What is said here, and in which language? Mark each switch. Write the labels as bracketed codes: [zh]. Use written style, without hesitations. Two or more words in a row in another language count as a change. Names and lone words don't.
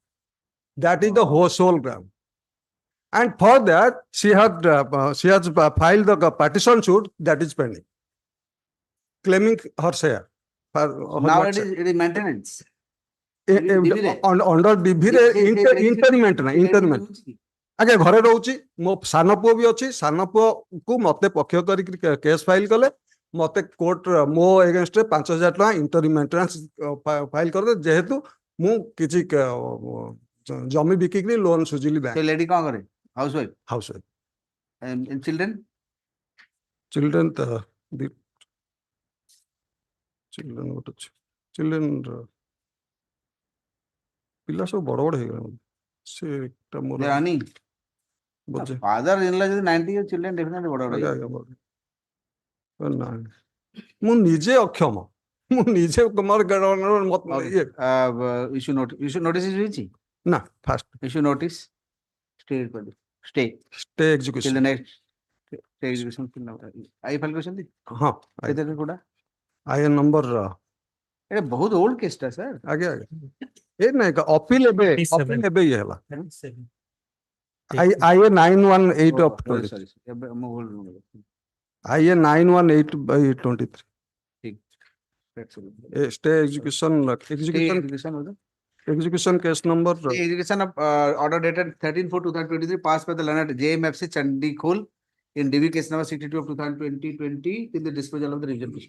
[en] That is the whole sole ground. And for that, she has filed the partition suit that is pending, claiming her share. Now it is maintenance. Under DV interment. [or] ଆଜ୍ଞା ଘରେ ରହୁଛି ମୋ ସାନ ପୁଅ ବି ଅଛି ସାନ ପୁଅକୁ ମତେ ପକ୍ଷ କରିକି [en] case file [or] କଲେ ମତେ କୋର୍ଟ ମୋ ଏଗେନଷ୍ଟରେ 5,000 ଟଙ୍କା [en] interim maintenance [or] ଫାଇଲ କରିଦେ ଯେହେତୁ ମୁଁ କିଛି ଜମି ବିକିକି ଲୋନ ସୁଝିଲି ବ୍ୟାଙ୍କ ଲେଡି କଣ କରେ [en] housewife children children children [or] ଗୋଟେ ଅଛି ଚିଲଡ୍ରେନ୍ ପିଲା ସବୁ ବଡ ବଡ ହେଇଗଲାଣି ସେଟା ମୋର [en] father-in-law ଯଦି 90 years children definitely ବଡ [or] ମୁଁ ନିଜେ ଅକ୍ଷମ ମୁଁ ନିଜେ ମୋର [en] issue notice ହେଇଛି [or] ନା ଫାଷ୍ଟ [en] issue notice stay execution till the next stay execution ଆଇ ଫାଇଲ କରିଛନ୍ତି [or] ହଁ କେତେ କୋଡା ଆଇ ନମ୍ବର ଏଟା ବହୁତ [en] old case [or] ଟା ସାର୍ ଆଜ୍ଞା ଏ ନାଇଁ ଅପିଲ ଏବେ ଇଏ ହେଲା IA 918 of 23. [en] IA 918/23. Stay execution case number. Execution of order dated 13/4/2023 passed by the learned JMFC Chandikhul in DV case number 62 of 2020 in the disposal of the revision petition.